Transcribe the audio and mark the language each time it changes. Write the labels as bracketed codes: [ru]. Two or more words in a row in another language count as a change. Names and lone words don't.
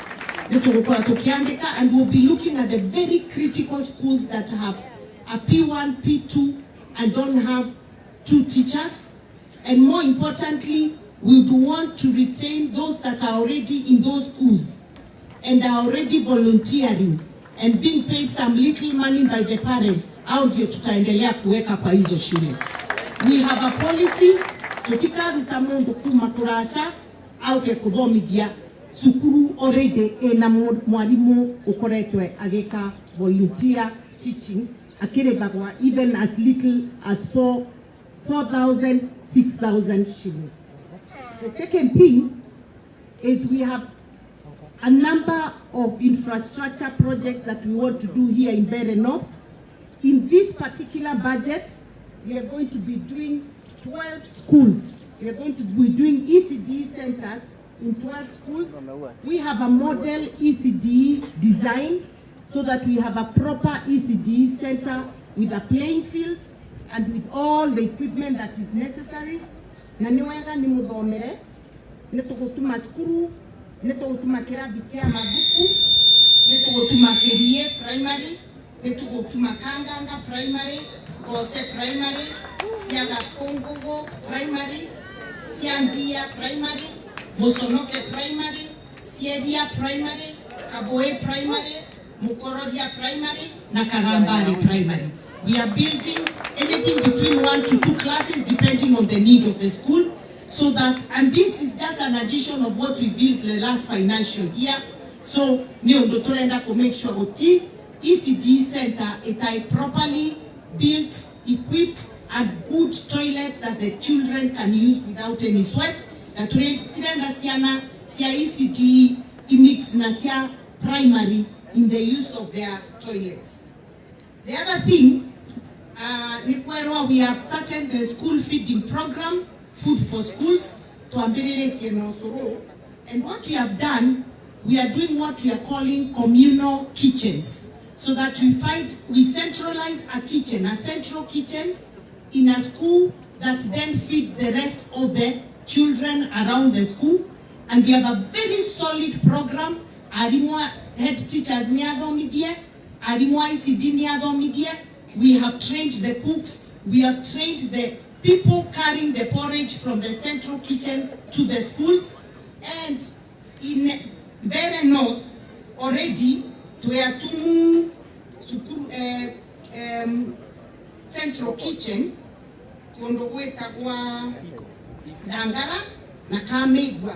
[en] And we'll be looking at the very critical schools that have a P1, P2, and don't have 2 teachers. And more importantly, we do want to retain those that are already in those schools and are already volunteering and being paid some little money by the parents. [sw] Au ndio tutaendelea kuweka kwa hizo shule. [en] We have a policy [mer] tutika rutamundu kuma kurasa au ke kuvomidia sukuru already ena mwalimu ukoretwe ageka [en] volunteer teaching [mer] akirebagwa [en] even as little as 4,000, 6,000 shillings. The second thing is we have a number of infrastructure projects that we want to do here in Mbeere North. In this particular budget, we are going to be doing 12 schools. We are going to be doing ECD centers in 12 schools. We have a model ECD design so that we have a proper ECD center with a playing field and with all the equipment that is necessary. [mer] Na niwega ni muthomere, nitugutuma skuru, nitugutuma kirathi kia mabuku, nitugutuma Kirie primary, nitugutuma Kanganga primary, Gose primary, Siaga Kongogo primary, Siambia primary, Mosonoke primary, Sieria primary, Kaboe primary, Mukorodia primary, na Karambari primary. [en] We are building anything between 1 to 2 classes depending on the need of the school, so that, and this is just an addition of what we built the last financial year. So [mer] ni ondotorenda [en] to make sure oti ECD center is properly built, equipped, and good toilets that the children can use without any sweat. That [mer] turenda siana sia [en] ECD mix [mer] na sia [en] primary in the use of their toilets. The other thing, we have started the school feeding program, Food for Schools, to ameliorate Yenosoro. And what we have done, we are doing what we are calling communal kitchens, so that we centralize a kitchen, a central kitchen in a school that then feeds the rest of the children around the school. And we have a very solid program. [mer] Arimwa [en] head teachers [mer] niadomidie, arimwa ICD niadomidie. [en] We have trained the cooks, we have trained the people carrying the porridge from the central kitchen to the schools. And in Mbeere North, already, we are two central kitchen, Dangara na Kamegwa.